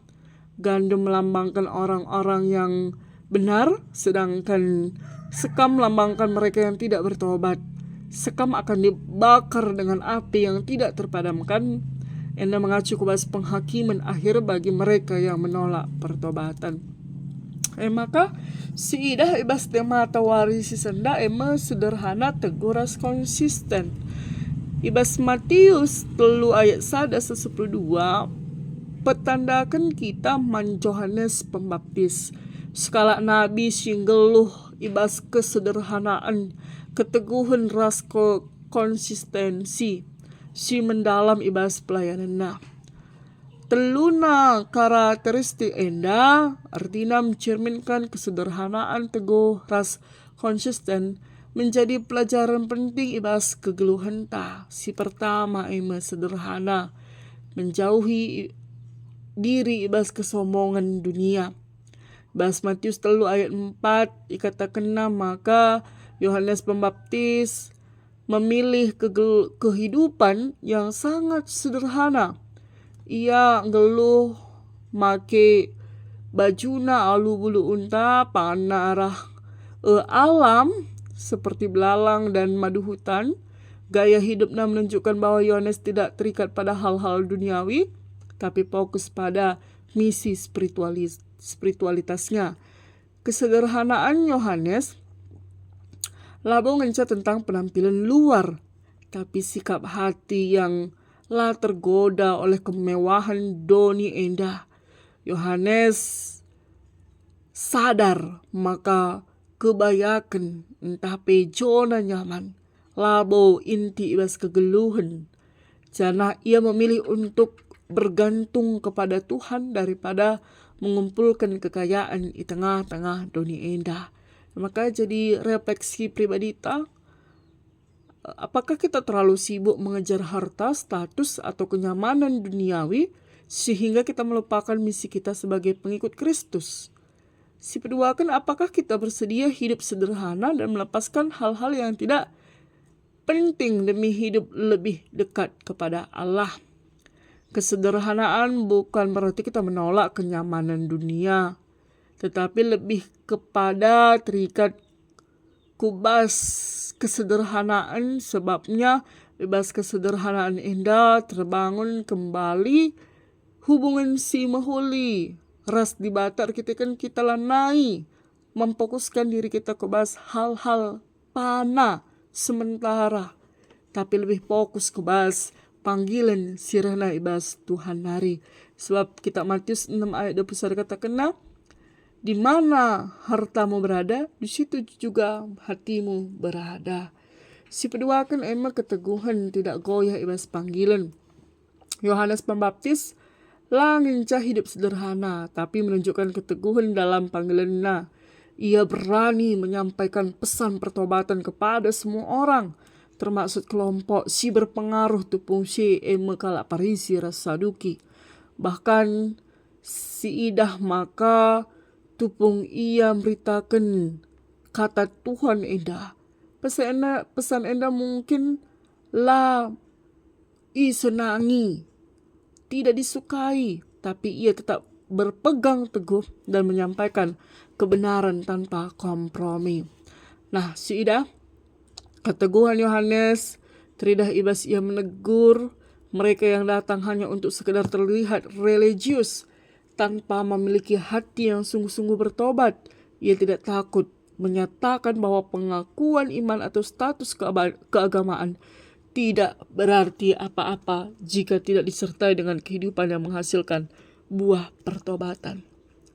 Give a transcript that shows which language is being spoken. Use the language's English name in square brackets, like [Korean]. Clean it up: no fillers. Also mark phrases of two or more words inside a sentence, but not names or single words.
[Indonesian] Gandum melambangkan orang-orang yang benar, sedangkan sekam melambangkan mereka yang tidak bertobat. Sekam akan dibakar dengan api yang tidak terpadamkan. Enda mengacu kepada penghakiman akhir bagi mereka yang menolak pertobatan. [Batak Karo] Maka si idah ibas tema tawari si senda sederhana teguras konsisten. Ibas Matius 3 [Indonesian] ayat 1-12 [Batak Karo] petandakan kita man Yohanes Pembaptis. [Indonesian] Skala nabi [Batak Karo] singgeluh ibas kesederhanaan, keteguhan ras konsistensi, si mendalam ibas pelayanan. Teluna karakteristik enda artinya [Indonesian] mencerminkan kesederhanaan, teguh, ras konsisten menjadi pelajaran penting [Batak Karo] ibas kegeluhan ta. Si pertama sederhana, [Indonesian] menjauhi diri [Batak Karo] ibas kesombongan dunia. [Indonesian] Ibas Matius 3 ayat 4 dikatakan maka Yohanes Pembaptis memilih kehidupan yang sangat sederhana. [Batak Karo] Ia ngeluh make bajuna alu bulu unta pana arah alam [Indonesian] seperti belalang dan madu hutan. Gaya hidupnya menunjukkan bahwa Yohanes tidak terikat pada hal-hal duniawi, tapi fokus pada misi spiritualitasnya. Kesederhanaan Yohanes [Batak Karo] labo ngenca [Indonesian] tentang penampilan luar, tapi sikap hati yang tergoda oleh kemewahan [Batak Karo] doni endah. Yohanes sadar maka kebayakan entah pejona nyaman labo inti ibas kegeluhan. Jana ia [Indonesian] memilih untuk bergantung kepada Tuhan daripada mengumpulkan kekayaan di tengah-tengah [Batak Karo] doni endah. [Indonesian] Maka jadi refleksi pribadi ta, apakah kita terlalu sibuk mengejar harta, status, atau kenyamanan duniawi sehingga kita melupakan misi kita sebagai pengikut Kristus? Si kedua kan apakah kita bersedia hidup sederhana dan melepaskan hal-hal yang tidak penting demi hidup lebih dekat kepada Allah? Kesederhanaan bukan berarti kita menolak kenyamanan dunia, tetapi lebih kepada [Batak Karo] terikat kubas kesederhanaan, [Indonesian] sebabnya bebas kesederhanaan indah terbangun kembali hubungan si mahuli. [Batak Karo] Ras dibatar kita kan kita lanai [Indonesian] memfokuskan diri kita [Batak Karo] kebas hal-hal pana sementara, [Indonesian] tapi lebih fokus [Batak Karo] kebas panggilan sirana ibas Tuhan hari. [Indonesian] Sebab kitab Matius 6 ayat 21 katakan di mana hartamu berada, di situ juga hatimu berada. [Batak Karo] Si kedua kan emang [Indonesian] keteguhan tidak goyah [Batak Karo] ibas panggilan. [Indonesian] Yohanes Pembaptis nginca hidup sederhana, tapi menunjukkan keteguhan dalam panggilannya. Ia berani menyampaikan pesan pertobatan kepada semua orang, termasuk kelompok si berpengaruh [Batak Karo] tupung si kalak [Indonesian] Parisi Saduki. [Batak Karo] Bahkan si idah maka tupung ia beritakan kata Tuhan enda. Pesan enda [Indonesian] mungkin senangi, tidak disukai, tapi ia tetap berpegang teguh dan menyampaikan kebenaran tanpa kompromi. Nah, [Batak Karo] si ida keteguhan Yohanes teridah ibas ia [Indonesian] menegur mereka yang datang hanya untuk sekedar terlihat religius tanpa memiliki hati yang sungguh-sungguh bertobat. Ia tidak takut menyatakan bahwa pengakuan iman atau status keagamaan tidak berarti apa-apa jika tidak disertai dengan kehidupan yang menghasilkan buah pertobatan.